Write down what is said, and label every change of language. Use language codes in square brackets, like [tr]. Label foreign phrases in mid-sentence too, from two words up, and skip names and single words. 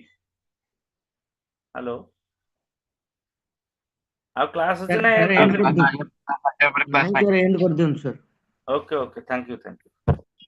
[or] ହ୍ୟାଲୋ, ଆଉ କ୍ଲାସ୍ ଅଛି ନା Sir, end end କରିଦେବି? କରିଦିଅନ୍ତୁ। ନାଇଁ sir, end କରିଦିଅନ୍ତୁ sir. [en] Okay, okay. Thank you, thank you.